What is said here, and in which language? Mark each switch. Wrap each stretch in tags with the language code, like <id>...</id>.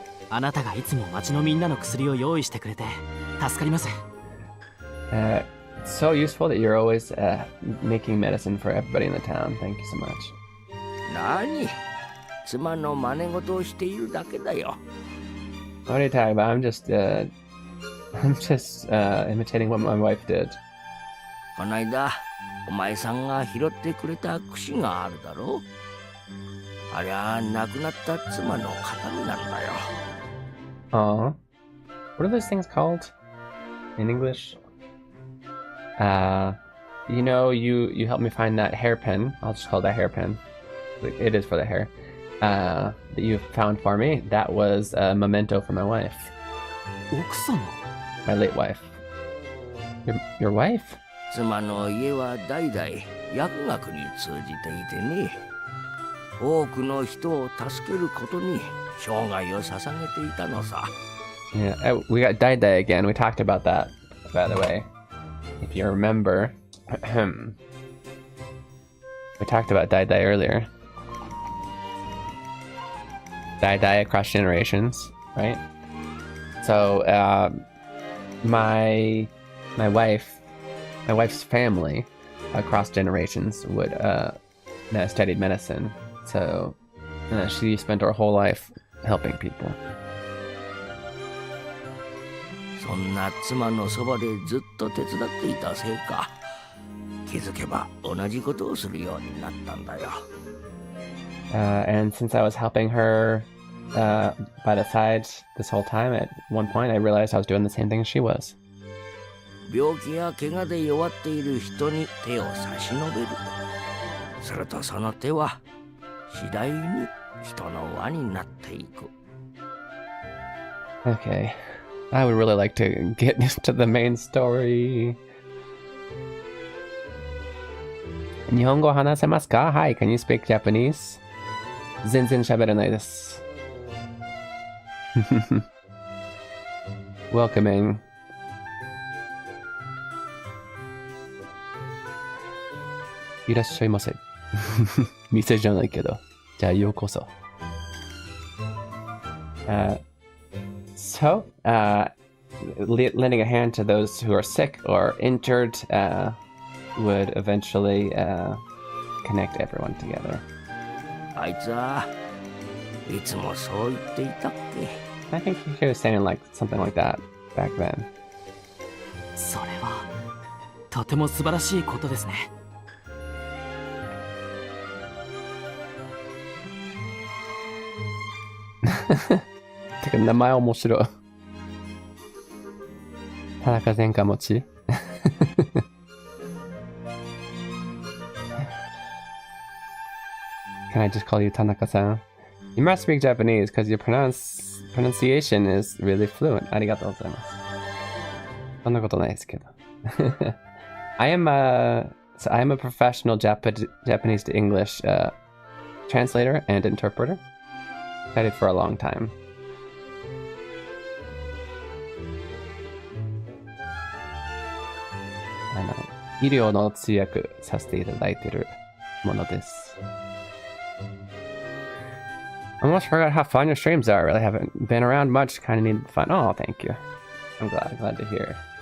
<ja>あなたがいつも町のみんなの薬を用意してくれて助かります。</ja> <en>It's so useful that you're always making medicine for everybody in the town. Thank you so much.</en> <ja>何？妻の真似事をしているだけだよ。</ja> <en>What are you talking about? I'm just imitating what my wife did.</en> <ja>この間、お前さんが拾ってくれた櫛があるだろ？ありゃ亡くなった妻の形見なんだよ。</ja> <en>Aww. What are those things called in English? You know, you helped me find that hairpin. I'll just call that hairpin. It is for the hair. That you found for me. That was a memento for my wife. My late wife. Your wife?</en> <ja>妻の家は代々薬学に通じていてね。多くの人を助けることに生涯を捧げていたのさ。</ja> <en>Yeah, we got Daidai again. We talked about that, by the way. If you remember. We talked about Daidai earlier. Daidai across generations, right? So, my wife, my wife's family across generations would studied medicine, so she spent her whole life helping people.</en> <ja>そんな妻のそばでずっと手伝っていたせいか、気づけば同じことをするようになったんだよ。</ja> <en>And since I was helping her by the side this whole time, at one point I realized I was doing the same thing as she was.</en> <ja>病気や怪我で弱っている人に手を差し伸べる。するとその手は次第に人の輪になっていく。</ja> <en>Okay, I would really like to get to the main story.</en> <ja>日本語話せますか?</ja> <en>Hi, can you speak Japanese?</en> <ja>全然喋れないです。</ja> <en>Welcoming.</en> <ja>いらっしゃいませ。店じゃないけど。じゃあようこそ。</ja> <en>So, lending a hand to those who are sick or injured would eventually connect everyone together.</en> <ja>あいつはいつもそう言っていたっけ?</ja> <en>I think he was saying like something like that back then.</en> <ja>それはとても素晴らしいことですね。てか名前面白い。田中前科持ち。</ja> <en>Can I just call you Tanaka-san? You must speak Japanese because your pronunciation is really fluent.</en> <ja>ありがとうございます。そんなことないですけど。</ja> <en>I am a professional Japanese to English translator and interpreter. Studied for a long time. I know.</en> <ja>医療の通訳させていただいているものです。</ja> <en>I almost forgot how fun your streams are. I really haven't been around much. Kind of need fun. Oh, thank you. I'm glad to hear.</en>